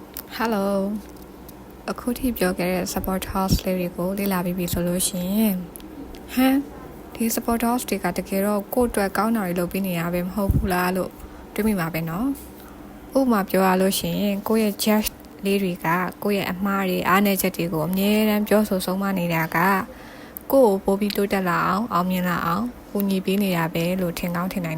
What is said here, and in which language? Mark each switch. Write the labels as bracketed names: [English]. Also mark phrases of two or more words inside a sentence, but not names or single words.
[Burmese] Hello အခုထိပြောခဲ့တဲ့ [English] support house [Burmese] လေးတွေကိုလေ့လာပြီးပြီဆိုလို့ရှိရင်ဒီ [English] support house [Burmese] တွေကတကယ်တော့ကိုယ့်အတွက်ကောင်းတာတွေလုပ်ပြီးနေရပဲမဟုတ်ဘူးလားလို့တွေးမိမှာပဲเนาะဥပမာပြောရလို့ရှိရင်ကိုယ့်ရဲ့ judge လေးတွေကကိုယ့်ရဲ့အမှားတွေအားနည်းချက်တွေကိုအမြဲတမ်းပြောဆိုဆုံးမနေတာကကိုယ့်ကိုပိုပြီးတိုးတက်လာအောင်မြင်လာအောင်ကူညီပေးနေတာပဲလို့ထင်ကောင်းထင်နိုင်